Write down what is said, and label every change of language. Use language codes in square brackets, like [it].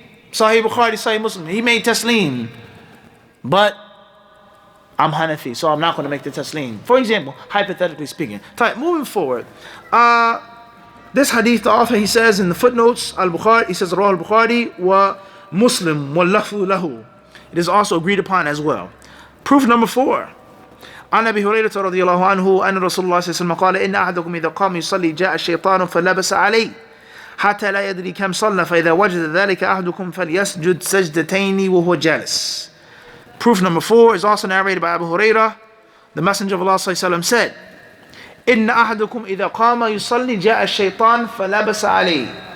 [en] Sahih Bukhari, Sahih Muslim, he made taslim. But I'm Hanafi, so I'm not going to make the taslim. For example, hypothetically speaking. Moving forward. This hadith, the author, he says in the footnotes, Al-Bukhari, he says, [ar] Rawah al-Bukhari wa Muslim wa lafzu lahu. [en] It is also agreed upon as well. Proof number 4. [ar] عن أبي هريرة رضي الله عنه أن رسول الله صلى الله عليه وسلم قال إن أحدكم إذا قام يصلي جاء الشيطان فلبس عليه حتى لا يدري كم صلى فإذا وجد ذلك أحدكم فليسجد سجدتين وهو جالس. [en] Proof number 4 is also narrated by Abu Hurairah. The Messenger of Allah [ar] صلى الله عليه وسلم said إن أحدكم إذا قام يصلي جاء الشيطان فلبس عليه.